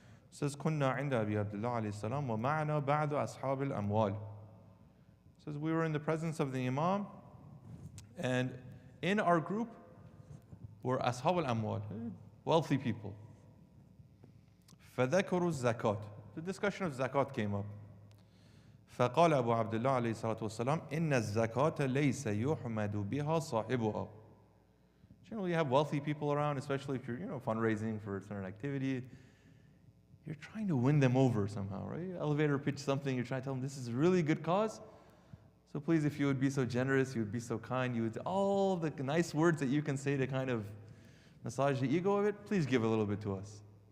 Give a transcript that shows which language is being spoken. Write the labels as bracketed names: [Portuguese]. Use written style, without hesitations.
[English] Says, [Arabic] كنا عند أبي عبد الله عليه السلام ومعنا بعض أصحاب الأموال. [English] Says, we were in the presence of the Imam, and in our group were [Arabic] أصحاب الأموال, [English] wealthy people. [Arabic] فذكروا الزكاة. [English] The discussion of zakat came up. [Arabic] فقال أبو عبد الله عليه الصلاة والسلام إن الزكاة ليس يحمد بها صاحبها. [English] Generally, you have wealthy people around, especially if you're, fundraising for a certain activity. You're trying to win them over somehow, right? Elevator pitch something, you're trying to tell them this is a really good cause. So please, if you would be so generous, you would be so kind, you would, all the nice words that you can say to kind of massage the ego of it, please give a little bit to us.